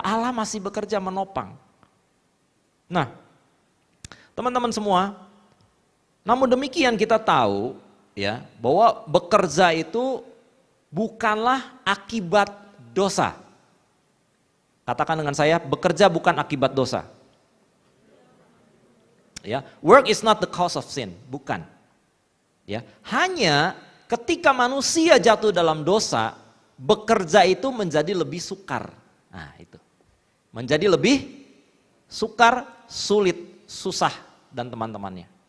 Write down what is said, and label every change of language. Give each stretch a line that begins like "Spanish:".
Indonesian: Allah masih bekerja menopang. Nah, teman-teman semua, namun demikian kita tahu ya bahwa bekerja itu bukanlah akibat dosa. Katakan dengan saya, bekerja bukan akibat dosa.
English: Ya, work is not the cause of sin, bukan.
Indonesian: Ya, hanya ketika manusia jatuh dalam dosa, bekerja itu menjadi lebih sukar. Nah, itu. Menjadi lebih sukar, sulit, susah dan teman-temannya.